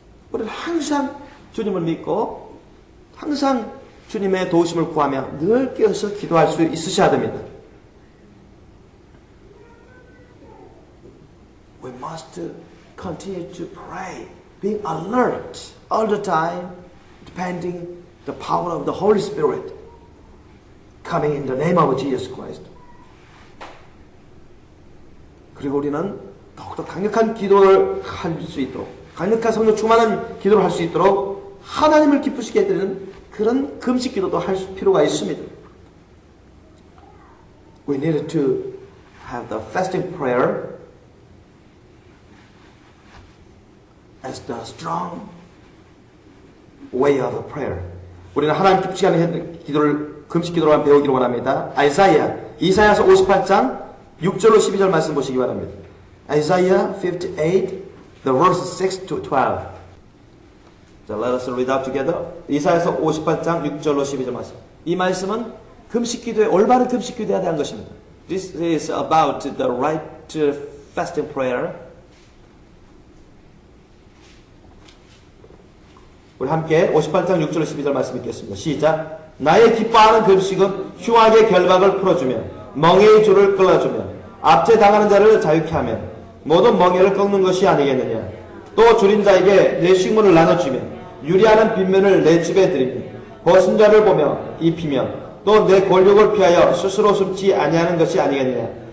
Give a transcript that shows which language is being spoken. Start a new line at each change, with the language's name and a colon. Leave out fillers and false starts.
Korean: 우리는 항상 주님을 믿고 항상 주님의 도우심을 구하며 늘 깨어서 기도할 수 있으셔야 됩니다.
English: We must continue to pray, being alert all the time, depending the power of the Holy Spirit coming in the name of Jesus Christ.
Korean: 그리고 우리는 더욱더 강력한 기도를 할 수 있도록 강력한 성령 충만한 기도를 할 수 있도록 하나님을 기쁘시게 해드리는 그런 금식 기도도 할 필요가 있습니다.
English: We needed to have the fasting prayer as the strong way of prayer.
Korean: 우리는 하나님 기쁘시게 하는 기도를 금식 기도로 배우기를 원합니다. 이사야서 58장 6절로 12절 말씀 보시기 바랍니다.
English: Isaiah 58, the verses 6 to 12. 자, let us read out together.
Korean: 이사야서 58장 6절로 12절 말씀. 이 말씀은 금식 기도에 올바른 금식 기도에 대한 것입니다.
English: This is about the right fasting prayer.
Korean: 우리 함께 58장 6절로 12절 말씀 읽겠습니다. 시작. 나의 기뻐하는 금식은 흉악의 결박을 풀어주며 멍에의 줄을 끌어주며 압제당하는 자를 자유케 하며 모든 멍에를 꺾는 것이 아니겠느냐. 또 줄인 자에게 내 식물을 나눠주며 유리하는 빈면을 내 집에 들이며 벗은 자를 보며 입히며 또 내 권력을 피하여 스스로 숨지 아니하는 것이 아니겠느냐.